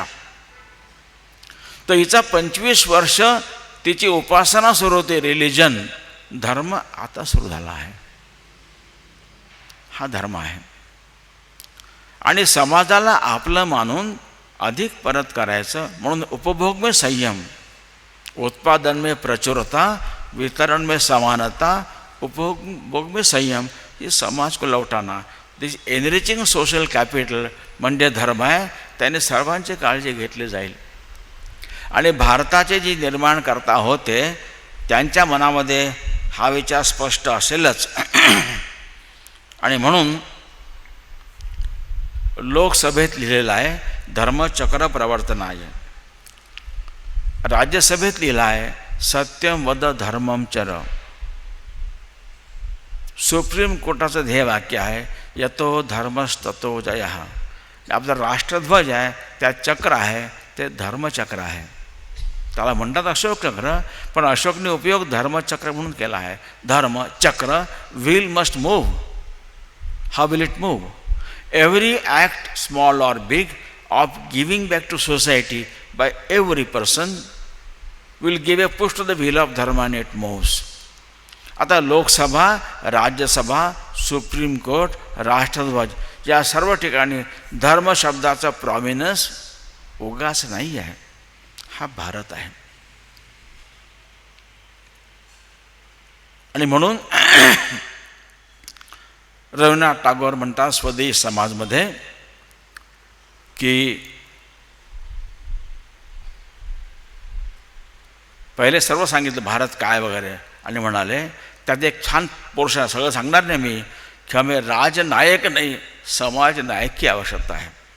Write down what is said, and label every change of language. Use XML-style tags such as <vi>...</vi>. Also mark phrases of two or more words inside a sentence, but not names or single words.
<mr>तर हिचा 25 वर्ष तिची उपासना सुरू होती, रिलिजन, धर्म आता सुरू झाला आहे. हा धर्म आहे आणि समाजाला आपलं मानून अधिक परत करायचं म्हणून</mr> <hi>उपभोग में संयम, उत्पादन में प्रचुरता, वितरण में समानता, उपभोग में संयम, ये समाज को लौटाना.</hi> <en>this enriching social capital</en> <mr>म्हणजे धर्म आहे. त्याने सर्वांची काळजी घेतली जाईल. आणि भारताचे जे निर्माणकर्ता होते त्यांच्या मनामध्ये हा विचार स्पष्ट असेलच. आणि म्हणून लोकसभेत लिहिलेलं आहे</mr> <sa>धर्मचक्र प्रवर्तनाय,</sa> <mr>राज्यसभेत लिहिलं आहे</mr> <sa>सत्यम वद धर्मम चर,</sa> <mr>सुप्रीम कोर्टाचं ध्येयवाक्य आहे</mr> <sa>यतो धर्मस्ततो जयः.</sa> <mr>आपला राष्ट्रध्वज आहे त्यात चक्र आहे, ते धर्मचक्र आहे. त्याला म्हणतात अशोक चक्र, पण अशोकने उपयोग धर्मचक्र म्हणून केला आहे.</mr> <en>धर्मचक्र, wheel must move. how will it move? every act small or big of giving back to society by every person will give a push to the wheel of dharma and it moves.</en> <mr>आता लोकसभा, राज्यसभा, सुप्रीम कोर्ट, राष्ट्रध्वज या सर्व ठिकाणी धर्म शब्दाचा प्रॉमिनन्स उगाच नाही आहे. हा भारत आहे. आणि म्हणून रवींद्रनाथ टागोर म्हणतात स्वदेश समाजमध्ये की पहिले सर्व सांगितलं भारत काय वगैरे, आणि म्हणाले त्यात एक छान पोर्शन सगळं सांगणार नाही मी, की</mr> <hi>हमें राजनायक</hi> <mr>नाही</mr> <hi>समाजनायक की आवश्यकता</hi> <mr>आहे.</mr>